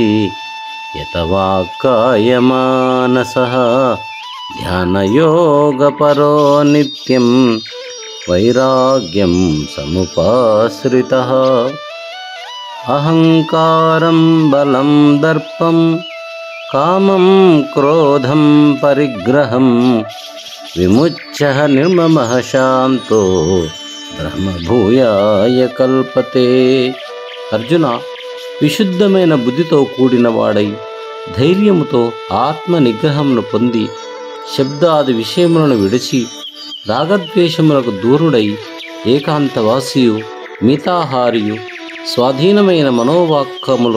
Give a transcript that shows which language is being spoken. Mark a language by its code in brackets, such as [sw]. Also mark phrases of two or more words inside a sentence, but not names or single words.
[sa] यतवाक्कायमानसः ध्यानयोगपरो नित्यं वैराग्यं समुपाश्रितः अहंकारं बलं दर्पं कामं क्रोधं परिग्रहं विमुच्य निर्ममः शांतो ब्रह्मभूयाय कल्पते। अर्जुन, [te] విశుద్ధమైన బుద్ధితో కూడిన వాడై ధైర్యముతో ఆత్మ నిగ్రహమును పొంది శబ్దాది విషయములను విడిచి రాగద్వేషములకు దూరుడై ఏకాంతవాసియు మితాహారియు స్వాధీనమైన మనోవాక్యములు